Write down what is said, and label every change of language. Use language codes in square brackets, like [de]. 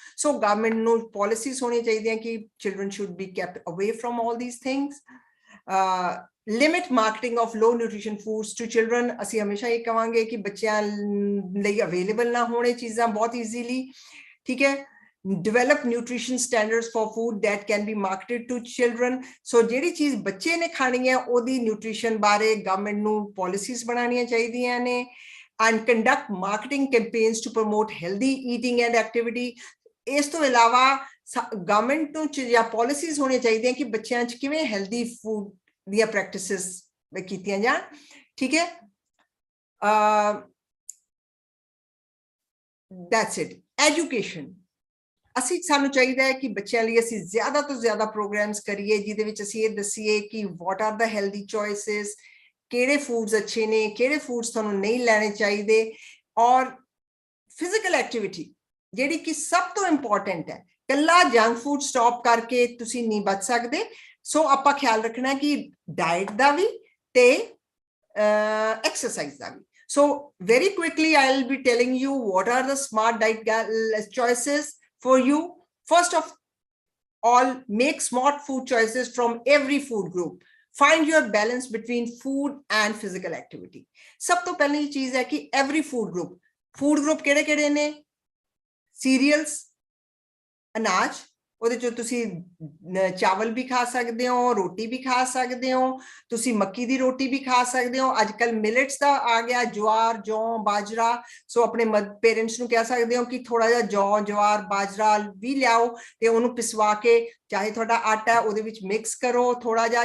[pa] ਸੋ government ਨੂੰ policies ਹੋਣੀ ਚਾਹੀਦੀਆਂ ਕਿ [en] Children should be kept away from all these things. Limit marketing of low nutrition foods to children. [pa] ਅਸੀਂ ਹਮੇਸ਼ਾ ਇਹ ਕਹਾਂਗੇ ਕਿ ਬੱਚਿਆਂ ਲਈ ਅਵੇਲੇਬਲ ਨਾ ਹੋਣੇ ਚੀਜ਼ਾਂ ਬਹੁਤ ਈਜ਼ੀਲੀ, ਠੀਕ ਹੈ। [en] develop nutrition standards for food that can be marketed to children. [pa] So ਜਿਹੜੀ ਚੀਜ਼ ਬੱਚੇ ਨੇ ਖਾਣੀ ਹੈ ਉਹਦੀ ਨਿਊਟ੍ਰੀਸ਼ਨ ਬਾਰੇ ਗਵਰਨਮੈਂਟ ਨੂੰ ਪਾਲਿਸੀਜ਼ ਬਣਾਉਣੀਆਂ ਚਾਹੀਦੀਆਂ ਨੇ। [en] and conduct marketing campaigns to promote healthy eating and activity. [pa] ਇਸ ਤੋਂ ਇਲਾਵਾ ਗਵਰਨਮੈਂਟ ਨੂੰ ਜਾਂ ਪਾਲਿਸੀਜ਼ ਹੋਣੀਆਂ ਚਾਹੀਦੀਆਂ ਕਿ ਬੱਚਿਆਂ 'ਚ ਕਿਵੇਂ ਹੈਲਦੀ ਫੂਡ ਦੀਆਂ ਪ੍ਰੈਕਟਿਸਿਸ ਕੀਤੀਆਂ ਜਾਣ, ਠੀਕ ਹੈ। [en] that's it. Education. [pa] ਅਸੀਂ ਸਾਨੂੰ ਚਾਹੀਦਾ ਹੈ ਕਿ ਬੱਚਿਆਂ ਲਈ ਅਸੀਂ ਜ਼ਿਆਦਾ ਤੋਂ ਜ਼ਿਆਦਾ ਪ੍ਰੋਗਰਾਮਸ ਕਰੀਏ ਜਿਹਦੇ ਵਿੱਚ ਅਸੀਂ ਇਹ ਦੱਸੀਏ ਕਿ [en] what are the healthy choices, [pa] ਕਿਹੜੇ ਫੂਡਸ ਅੱਛੇ ਨੇ, ਕਿਹੜੇ ਫੂਡਸ ਤੁਹਾਨੂੰ ਨਹੀਂ ਲੈਣੇ ਚਾਹੀਦੇ, ਔਰ ਫਿਜ਼ੀਕਲ ਐਕਟੀਵਿਟੀ ਜਿਹੜੀ ਕਿ ਸਭ ਤੋਂ ਇੰਪੋਰਟੈਂਟ ਹੈ। ਕੱਲਾ ਜੰਕ ਫੂਡ ਸਟਾਪ ਕਰਕੇ ਤੁਸੀਂ ਨਹੀਂ ਬਚ ਸਕਦੇ। ਸੋ ਆਪਾਂ ਖਿਆਲ ਰੱਖਣਾ ਕਿ ਡਾਈਟ ਦਾ ਵੀ ਤੇ exercise ਦਾ we. [en] So very quickly I'll be telling you what are the smart diet choices for you. First of all, make smart food choices from every food group. Find your balance between food and physical activity. [pa] ਸਭ ਤੋਂ ਪਹਿਲੀ ਚੀਜ਼ ਹੈ ਕਿ [en] every food group [pa] ਕਿਹੜੇ ਕਿਹੜੇ ਨੇ? cereals, ਅਨਾਜ, ਉਹਦੇ ਚੋਂ ਤੁਸੀਂ ਚਾਵਲ ਵੀ ਖਾ ਸਕਦੇ ਹੋ, ਰੋਟੀ ਵੀ ਖਾ ਸਕਦੇ ਹੋ, ਤੁਸੀਂ ਮੱਕੀ ਦੀ ਰੋਟੀ ਵੀ ਖਾ ਸਕਦੇ ਹੋ। ਅੱਜ ਕੱਲ ਮਿਲਟਸ ਦਾ ਆ ਗਿਆ, ਜਵਾਰ, ਜੌਂ, ਬਾਜਰਾ। ਸੋ ਆਪਣੇ ਪੇਰੈਂਟਸ ਨੂੰ ਕਹਿ ਸਕਦੇ ਹੋ ਕਿ ਥੋੜਾ ਜਿਹਾ ਜੌਂ, ਜਵਾਰ, ਬਾਜਰਾ ਵੀ ਲਿਆਓ ਤੇ ਉਹਨੂੰ ਪਿਸਵਾ ਕੇ, ਚਾਹੇ ਤੁਹਾਡਾ ਆਟਾ ਉਹਦੇ ਵਿੱਚ ਮਿਕਸ ਕਰੋ ਥੋੜਾ ਜਿਹਾ।